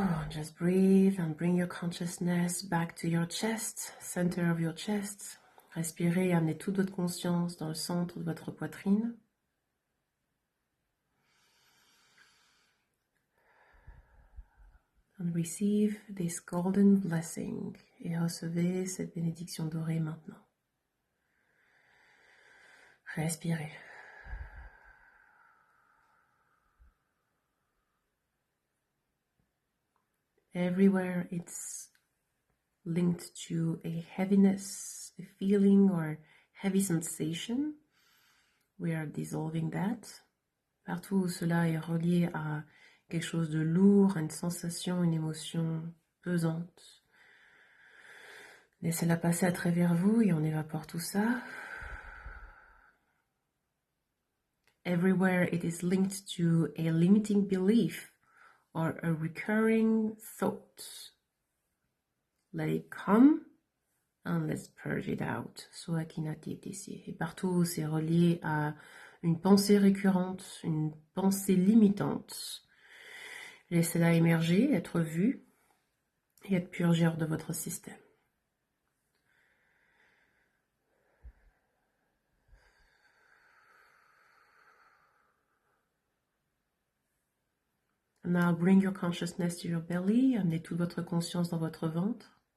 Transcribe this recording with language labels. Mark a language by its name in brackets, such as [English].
[English] Just breathe and bring your consciousness back to your chest, center of your chest. [French] Respirez et amenez toute votre conscience dans le centre de votre poitrine. [English] And receive this golden blessing. [French] Et recevez cette bénédiction dorée maintenant. Respirez. [English] Everywhere it's linked to a heaviness, a feeling or heavy sensation, we are dissolving that. [French] Partout où cela est relié à quelque chose de lourd, à une sensation, une émotion pesante, laissez-la passer à travers vous et on évapore tout ça. [English] Everywhere it is linked to a limiting belief or a recurring thought, let it come and let's purge it out. [French] Et partout où c'est relié à une pensée récurrente, une pensée limitante, laissez-la émerger, être vue et être purgée hors de votre système. [English] Now bring your consciousness to your belly. [French] Amenez toute votre conscience dans votre ventre.